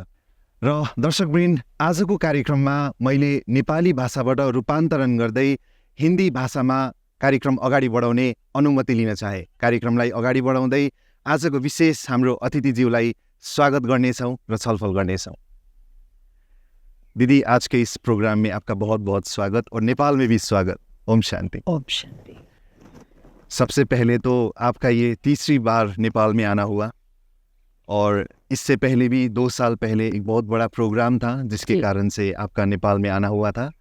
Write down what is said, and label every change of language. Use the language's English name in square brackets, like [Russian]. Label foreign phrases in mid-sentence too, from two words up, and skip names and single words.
[Nepali] र दर्शकवृन्द, आजको कार्यक्रममा मैले नेपाली भाषाबाट रूपान्तरण गर्दै हिन्दी भाषामा कार्यक्रम अगाडि बढाउने अनुमति लिन चाहे। कार्यक्रमलाई अगाडि बढाउँदै आजको विशेष हाम्रो अतिथिज्यूलाई स्वागत गर्नेछौँ र छलफल गर्नेछौँ। [Hindi] दीदी, आज के इस प्रोग्राम में आपका बहुत बहुत स्वागत और नेपाल में भी स्वागत। ओम शांति। ओम शांति। सबसे पहले तो आपका ये तीसरी बार नेपाल में आना हुआ, और इससे पहले भी 2 साल पहले एक बहुत बड़ा प्रोग्राम था जिसके कारण से आपका नेपाल में आना हुआ था।